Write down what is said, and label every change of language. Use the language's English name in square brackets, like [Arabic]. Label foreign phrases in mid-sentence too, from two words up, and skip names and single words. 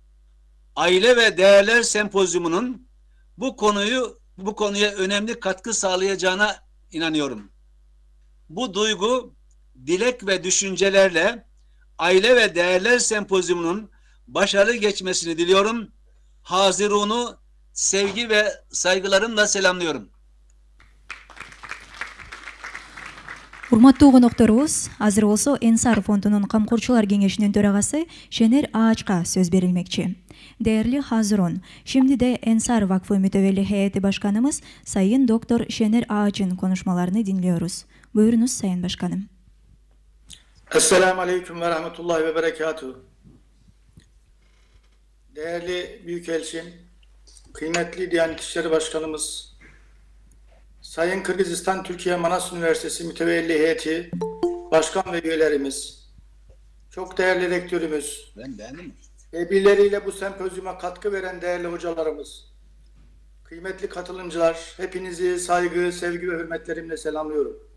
[Turkish] Aile ve Değerler Sempozyumu'nun bu konuya önemli katkı sağlayacağına inanıyorum. Bu duygu, dilek ve düşüncelerle Aile ve Değerler Sempozyumu'nun başarılı geçmesini diliyorum. Hazirun'u sevgi ve saygılarımla selamlıyorum. [Kyrgyz] Урматтуу конокторубуз, азыр болсо Энсар фондунун камкорчулар кеңешинин төрагасы Шенер Аачка сөз берилмекчи. [Turkish] Değerli Hazirun, şimdi de Ensar Vakfı Mütevelli Heyeti Başkanımız Sayın Doktor Şener Ağaç'ın konuşmalarını dinliyoruz. Buyurunuz Sayın Başkanım. [Arabic] السلام عليكم ورحمة الله وبركاته. [Turkish] Değerli Büyükelçim, kıymetli Diyanet İşleri Başkanımız, Sayın Kırgızistan Türkiye Manas Üniversitesi Mütevelli Heyeti Başkan ve üyelerimiz, çok değerli rektörümüz, ve birileriyle bu sempozyuma katkı veren değerli hocalarımız, kıymetli katılımcılar, hepinizi saygı, sevgi ve hürmetlerimle selamlıyorum.